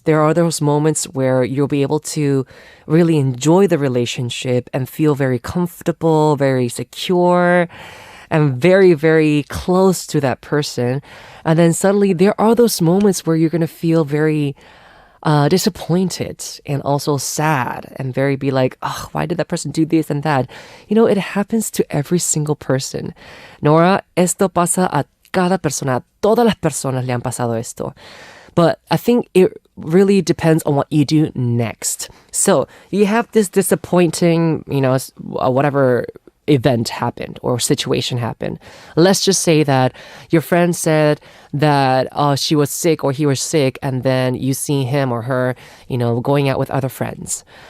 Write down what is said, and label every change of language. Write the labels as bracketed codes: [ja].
[en] There are those moments where you'll be able to really enjoy the relationship and feel very comfortable, very secure, and very, very close to that person. And then suddenly there are those moments where you're going to feel very disappointed and also sad and very be like, oh, why did that person do this and that? You know, it happens to every single person. [es] Nora, esto pasa a cada persona, todas las personas le han pasado esto. [en] But I think it really depends on what you do next. So you have this disappointing, whatever event happened or situation happened. Let's just say that your friend said that she was sick or he was sick, and then you see him or her, going out with other friends.